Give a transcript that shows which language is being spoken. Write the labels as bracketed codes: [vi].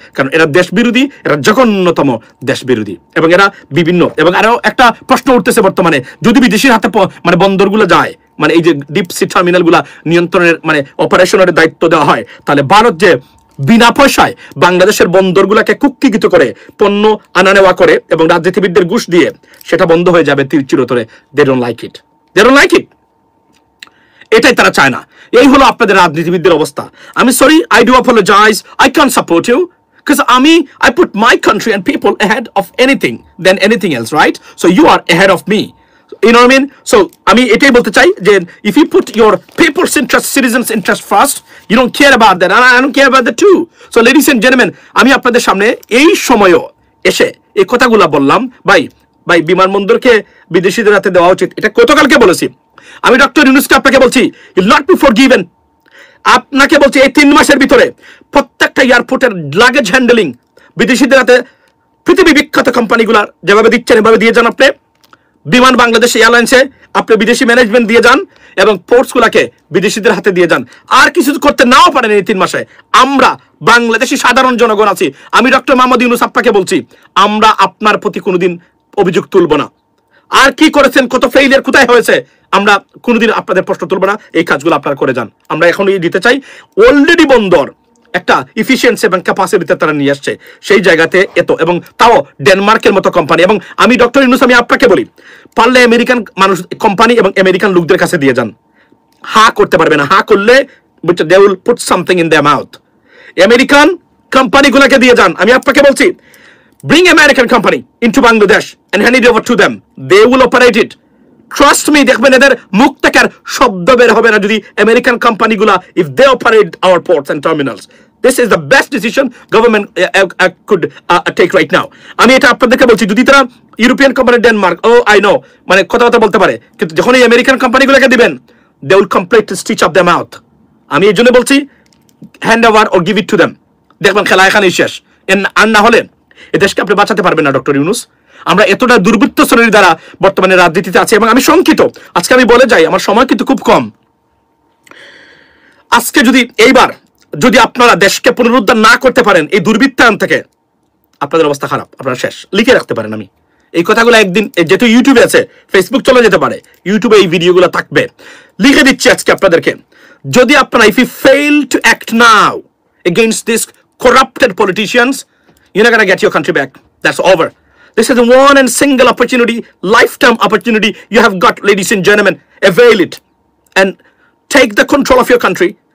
[bn] কারণ এরা দেশ বিরোধী, এরা জঘন্যতম দেশ বিরোধী। এবং এরা বিভিন্ন, এবং আরো একটা প্রশ্ন উঠতেছে বর্তমানে, যদি বিদেশির হাতে বন্দরগুলো যায়, এই যে ডিপ সি টার্মিনাল গুলা নিয়ন্ত্রণের অপারেশনের দায়িত্ব দেওয়া হয়, তাহলে ভারত যে বিনা পয়সায় বাংলাদেশের বন্দরগুলোকে কুক্ষিগত করে পণ্য আনা নেওয়া করে এবং রাজনীতিবিদদের ঘুষ দিয়ে, সেটা বন্ধ হয়ে যাবে চিরতরে। [en] They don't like it, they don't like it. [bn] এটাই তারা চায় না। এই হলো আপনাদের রাজনীতিবিদদের অবস্থা। [en] আমি sorry, I do apologise, I can't support you, because I put my country and people ahead of anything than anything else, right? So you are ahead of me, you know what I mean? So [bn] আমি এটাই বলতে চাই যে [en] if you put your people's interest, citizens interest first, you don't care about that, and I don't care about that too. So ladies and gentlemen, [bn] আমি আপনাদের সামনে এই সময়ও এসে এই কথাগুলো বললাম। ভাই বিমানবন্দরকে বিদেশিদের হাতে দেওয়া উচিত, এটা গতকালকে বলেছি আমি। ডক্টর ইউনূসকে আপনাকে বলছি, [en] he will not be forgiven। [bn] আপনাকে বলছি এই 3 মাসের ভিতরে প্রত্যেকটা এয়ারপোর্টের লাগেজ হ্যান্ডেলিং বিদেশিদের হাতে, পৃথিবী বিখ্যাত কোম্পানিগুলার যেভাবে দিচ্ছেন এভাবে দিয়ে যান। আপনি বিমান বাংলাদেশ এয়ারলাইন্সে আপনি বিদেশি ম্যানেজমেন্ট দিয়ে যান, এবং পোর্টসগুলাকে বিদেশিদের হাতে দিয়ে যান। আর কিছু করতে নাও পারেন এই 3 মাসে, আমরা বাংলাদেশি সাধারণ জনগণ আছি। আমি ডক্টর মোহাম্মদ ইউনূস আপনাকে বলছি, আমরা আপনার প্রতি কোনোদিন অভিযোগ তুলব না। আর কি করেছেন, কত ফেইলিয়ার কোথায় হয়েছে, আমরা কোনোদিন আপনাদের প্রশ্ন তুলব না। এই কাজগুলো আপনারা করে যান। আমরা এখনই দিতে চাই, অলরেডি বন্দর একটা ইফিসিয়েন্সি এবং ক্যাপাসিটিতে তারা নিয়ে আসছে, সেই জায়গাতে এবং তাও ডেনমার্কের মতো কোম্পানি। এবং আমি ডক্টর ইউনূস, আমি আপনাকে বলি, পারলে আমেরিকান মানুষ কোম্পানি এবং আমেরিকান লোকদের কাছে দিয়ে যান। হা করতে পারবে না, হা করলে [en] They will put something in their mouth. [bn] American কোম্পানিগুলোকে দিয়ে যান। আমি আপনাকে বলছি, [en] bring American company into Bangladesh and hand it over to them. They will operate it. Trust me, [bn] দেখবেন এদের মুখ থেকে আর শব্দ বের হবে না যদি American কোম্পানিগুলা, [en] if they operate our ports and terminals. This is the best decision government could take right now. [bn] আমি এটা আপনাদেরকে বলছি, যদি তারা European company, Denmark, [en] I know, [bn] কথা বলতে পারে, কিন্তু যখন এই আমেরিকান কোম্পানিগুলোকে দিবেন, [en] they will completely stitch up their mouth. [bn] আমি এই জন্য বলছি, [en] hand over or give it to them. [bn] দেখবেন খেলা এখানেই শেষ। আর না হলে এ দেশকে আপনি বাঁচাতে পারবেন না ডক্টর ইউনূস। আমরা এতটা দুর্বৃত্ত শ্রেণীর দ্বারা বর্তমানে রাজনীতিতে আছি, এবং আমি শঙ্কিত। আজকে আমি বলে যাই, আমার সময় কিন্তু খুব কম। আজকে এইবার যদি আপনারা দেশকে পুনরুদ্ধার না করতে পারেন এই দুর্বৃত্তায়ন থেকে, আপনাদের অবস্থা খারাপ, আপনারা শেষ। লিখে রাখতে পারেন আমি এই কথাগুলো একদিন, যেহেতু ইউটিউবে আছে, ফেসবুক চলে যেতে পারে, ইউটিউবে এই ভিডিওগুলো থাকবে। লিখে দিচ্ছি আজকে আপনাদেরকে, যদি আপনারা [en] if you fail to act now against these corrupted politicians, you're not going to get your country back. That's over. This is the one and single opportunity, lifetime opportunity you have got, ladies and gentlemen. Avail it and take the control of your country.